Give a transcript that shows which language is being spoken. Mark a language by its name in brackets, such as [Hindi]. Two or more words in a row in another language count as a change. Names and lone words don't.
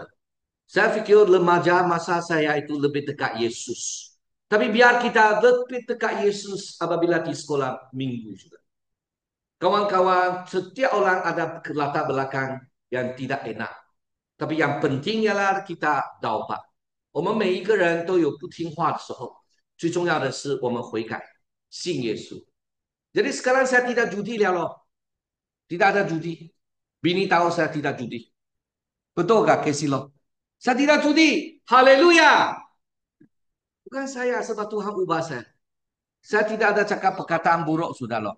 [Malay] Saya fikir remaja masa saya itu lebih dekat Yesus. Tapi biar kita lebih dekat Yesus apabila di sekolah minggu juga. Kawan-kawan, setiap orang ada latar belakang yang tidak enak. Tapi yang penting ialah kita taubat。 [Chinese] 我们每一个人都有不听话的时候，最重要的是我们悔改，信耶稣。 [Malay] Jadi sekarang saya tidak judi lah loh. Tidak ada judi. Bini tahu saya tidak judi. Betul gak Casey loh? Saya tidak judi. Haleluya. Bukan saya sebab Tuhan ubah saya. Saya tidak ada cakap perkataan buruk sudah loh.